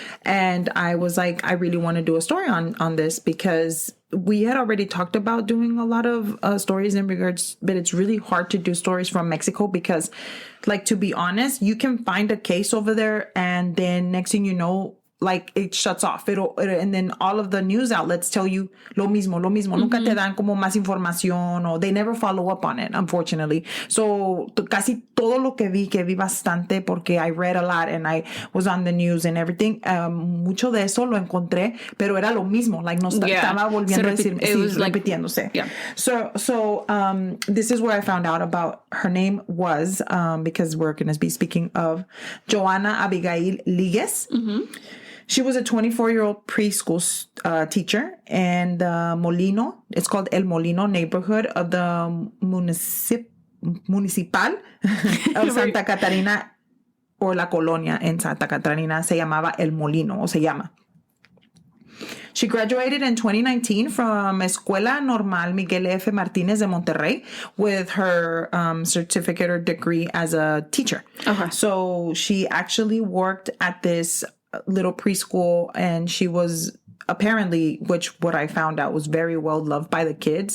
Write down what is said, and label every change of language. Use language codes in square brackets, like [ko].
[en] And I was like, I really want to do a story on this because we had already talked about doing a lot of stories in regards, but it's really hard to do stories from Mexico because, like, to be honest, you can find a case over there and then next thing you know, like it shuts off. And then all of the news outlets tell you [es] lo mismo. Nunca te dan como más información [en] or they never follow up on it, unfortunately. So [es] casi todo lo que vi bastante porque [en] I read a lot and I was on the news and everything. [es] Mucho de eso lo encontré, pero era lo mismo. Like no estaba volviendo a decir, repitiéndose. [en] Yeah. So this is where I found out about her name was, because we're going to be speaking of Jhoana Abigail Ligues. She was a 24-year-old preschool teacher in the Molino. It's called El Molino neighborhood of the Municipal of Santa Catarina, or La Colonia en Santa Catarina. [es] Se llamaba El Molino, o se llama. [en] She graduated in 2019 from Escuela Normal Miguel F. Martínez de Monterrey with her certificate or degree as a teacher. Okay. So she actually worked at this little preschool and she was apparently, which what I found out was very well loved by the kids.